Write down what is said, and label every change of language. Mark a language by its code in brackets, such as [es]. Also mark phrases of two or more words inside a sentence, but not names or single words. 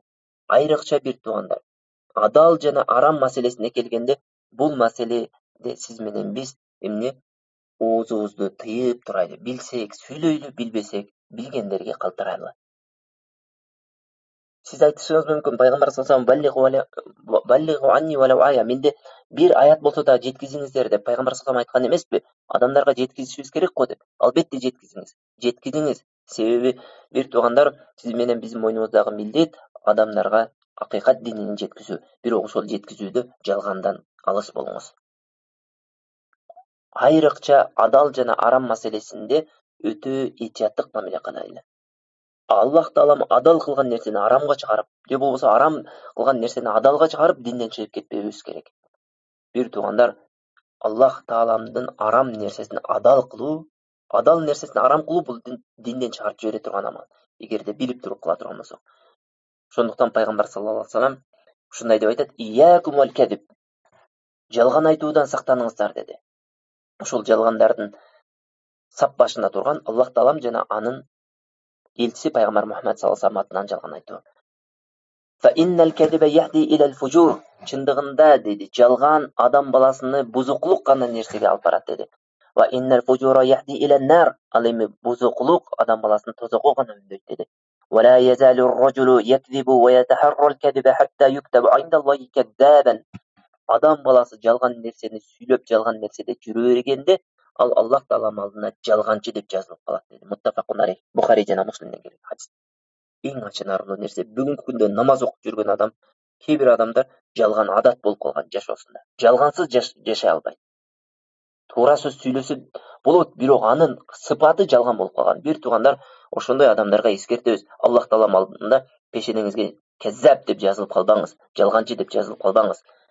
[ky] Айрыкча бир туугандар, адал жана арам маселесине келгенде, бул маселеде сиз менен биз эмне оозубузду тыйып турайлы. Билсек сүйлөйлү, билбесек билгендерге калтырайлы. [kk] Siz айтышыңыз мүмкін, пайғамбар [ar] صلى الله عليه وسلم بلغوا عني ولو آية, [kk] менде бір аят болса да жеткізіңіздер деп пайғамбар саллаллаху айтқан емес пе? Адамдарға жеткізішіміз керек қой деп. Албетте жеткізіңіз. Жеткізіңіз. Себебі бір туғандар, сіз менен біздің мойнымыздағы міндет адамдарға ақиқат динін жеткізу. [ky] Бирок ошол жеткізүүдө жалгандан алыс болуңуз. Айрыкча адал жана арам маселесинде өтө этияттык мамиле кылайлы. Аллах Таалам адал кылган нерсени арамга чыгарып, же болбосо арам кылган нерсени адалга чыгарып, динден чыгып кетпебиз керек. Бир туугандар, Аллах Тааламдын арам нерсесин адал кылуу, адал нерсесин арам кылуу бул динден чыгарып жибере турган амал. Эгерде билип туруп кыла турган болсок. Ошондуктан пайгамбар [ar] صلى الله عليه وسلم [ky] ушундай деп айтат: [ar] "إياكم والكذب". [ky] Жалган айтуудан сактаныңыздар деди. Ошол жалгандардын сап башында турган Аллах Таалам жана анын элчиси пайгамбар Мухаммад [ar] صلى الله عليه وسلم [ky] атынан жалган айтуу. [ar] فإن الكذب يهدي إلى الفجور. [ky] Чындыгында деди, жалган адам баласыны бузуклук гана нерсеге алып барат деди. [ar] وإن الفجور يهدي إلى النار. [ky] Ал эми бузуклук адам баласын тозокко гана үндөйт деди. [ar] ولا يزال الرجل يكذب ويتحرى الكذب حتى يكتب عند الله كذابا. [ky] Адам баласы жалган нерсени сүйлөп, жалган нерседе жүрө бергенде, ал Аллах Таалам алдына жалганчы деп жазылып калат деди. [ar] متفق عليه. [ky] Bukhari жана Муслимден келген хадис. Ең ачынарлуу нерсе, бүгүнкү күндө намаз окуп жүргөн адам, кээ бир адамдар жалган адат болуп калган жашоосунда. Жалгансыз жашай албайт. Туура сөз сүйлөсө болот, бирок анын сыпаты жалган болуп калган. Бир туугандар, ошондой адамдарга эскертебиз. Аллах Таалам алдында пешенеңизге кеззап деп жазылып калбаңыз, жалганчы деп жазылып калбаңыз.